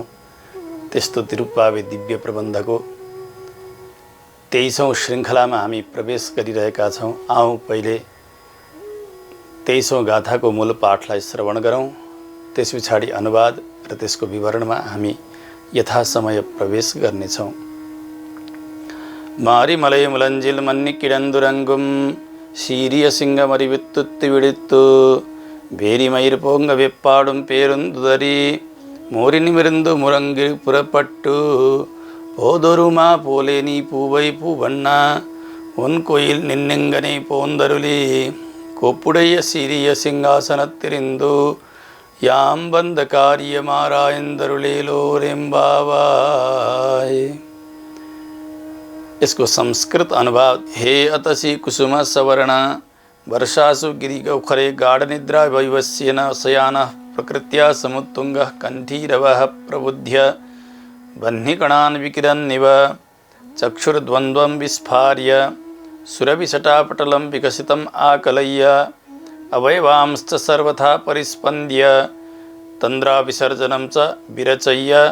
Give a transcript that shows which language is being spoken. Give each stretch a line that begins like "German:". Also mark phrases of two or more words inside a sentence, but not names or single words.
Nepali: त्यस्तो तिरुप्पावे दिव्य प्रबन्धको 23औं श्रृङ्खलामा हामी प्रवेश गरिरहेका छौँ। आउँ पहिले 23औं गाथाको मूल पाठलाई श्रवण गरौँ, त्यस पछाडि अनुवाद र त्यसको विवरणमा हामी यथासमय प्रवेश गर्नेछौँ।
Tamil: மாரிமலை முழஞ்சில் மன்னிக் கிடந்துறங்கும் சீரிய சிங்கமறிவித்துத்து விடுத்து வேரிமயிர் போங்க வெப்பாடும் பேருந்துதறி மோரி நிமிர்ந்து முரங்கு புறப்பட்டு போதொருமா போலே நீ பூவை பூவண்ணா உன் கோயில் நின்னெங்கனை போந்தருளி கொப்புடைய சீரிய சிங்காசனத்திரிந்து யாம் வந்த காரியமாராயந்தருளேலோரெம்பாவாய்। इसको संस्कृत अनुवाद।
Sanskrit: हे अतसी कुसुम सवर्णा वर्षासु गिरिगौखरे गाढ़निद्रा वैवस्येन शयानः प्रकृत्या समुत्तुङ्गः कण्ठीरवः प्रबुध्य बह्निकणान् विकिरन्निव चक्षुर्द्वन्द्वं विस्फार्य सुरभिषटापटलं विकसितम् आकलय्य अवयवांश्च सर्वथा परिस्पन्द्य तन्द्राविसर्जनं च विरचय्य